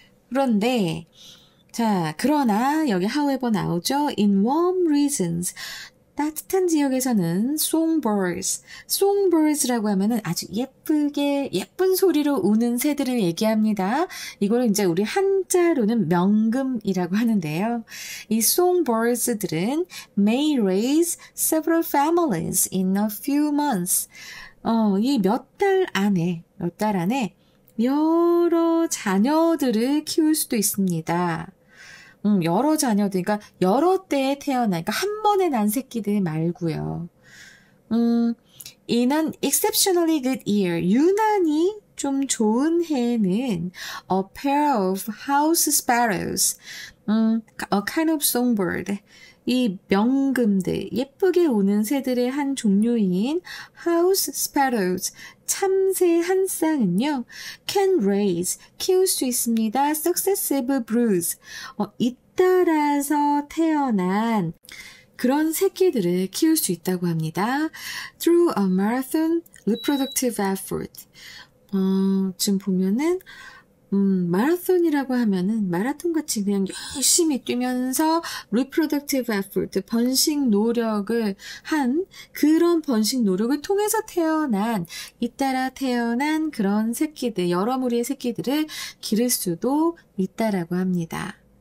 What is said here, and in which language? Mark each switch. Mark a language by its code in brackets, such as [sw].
[ko] 그런데 자, 그러나 여기 however 나오죠. [en] In warm regions, [ko] 따뜻한 지역에서는 songbirds라고 하면은 아주 예쁜 소리로 우는 새들을 얘기합니다. 이거를 이제 우리 한자로는 명금이라고 하는데요. [en] 이 songbirds들은 may raise several families in a few months. [ko] 이 몇 달 안에 여러 자녀들을 키울 수도 있습니다. 여러 자녀들, 그러니까 여러 때에 태어난, 그러니까 한 번에 난 새끼들 말고요. [en] In an exceptionally good year, [ko] 유난히 좀 좋은 해에는 [en] a pair of house sparrows, a kind of songbird, [ko] 이 명금들, 예쁘게 우는 새들의 한 종류인 house sparrows, 참새 한 쌍은요, [en] can raise, [ko] 키울 수 있습니다. [en] successive broods, [ko] 잇따라서 태어난 그런 새끼들을 키울 수 있다고 합니다. [en] through a marathon reproductive effort. [ko] 지금 보면은 마라톤이라고 하면은 마라톤같이 그냥 열심히 뛰면서 reproductive effort, 번식 노력을 한 그런 번식 노력을 통해서 잇따라 태어난 그런 새끼들, 여러 무리의 새끼들을 기를 수도 있다라고 합니다.